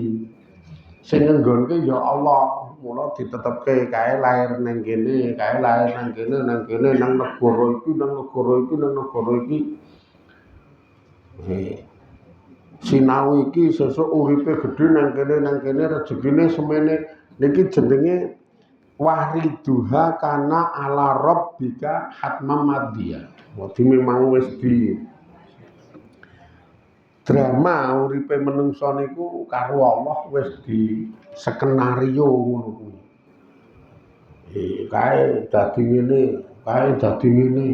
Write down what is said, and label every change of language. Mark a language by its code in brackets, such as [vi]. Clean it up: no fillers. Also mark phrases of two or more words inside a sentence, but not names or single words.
[jv] Sing nggonke ya Allah, mula ditetepke kae lair ning kene, kae lair nang kene, nang negara iki, nang negara iki, nang negara iki. Sinau iki sesuk uripe gedhe nang kene rezekine semene niki jenenge [ar] wariduha kana ala rabbika hatmam madhiya. [jv] Dadi memang wis di drama uripe menungsa niku karo Allah wis di skenario ngono kuwi. Kae dadi ngene, kae dadi ngene.